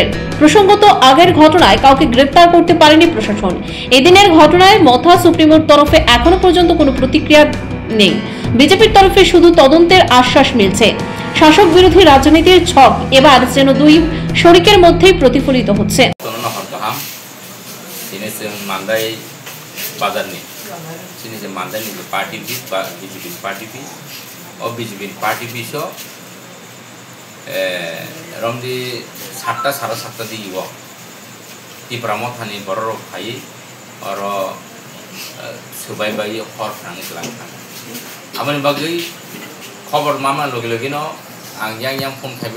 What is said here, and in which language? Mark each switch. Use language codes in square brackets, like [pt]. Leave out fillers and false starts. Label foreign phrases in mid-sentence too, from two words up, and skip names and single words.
[bn] প্রসঙ্গত, আগের ঘটনায় কাউকে গ্রেপ্তার করতে পারেনি প্রশাসন। এদিনের ঘটনায় মথা সুপ্রিমোর তরফে এখনো পর্যন্ত কোনো প্রতিক্রিয়া নেই। বিজেপির তরফে শুধু তদন্তের আশ্বাস মিলছে। শাসক বিরোধী রাজনীতির ছক এবার যেন দুই শরিকের মধ্যেই প্রতিফলিত হচ্ছে। [trp] रमदी 7टा साढ़े 7टा दी तिप्रा मथानी बर भाई और सुबाई बाई हर फ्रांग आमनि बागै खबर मामा लगे लगे न आं yang फोन खाइबे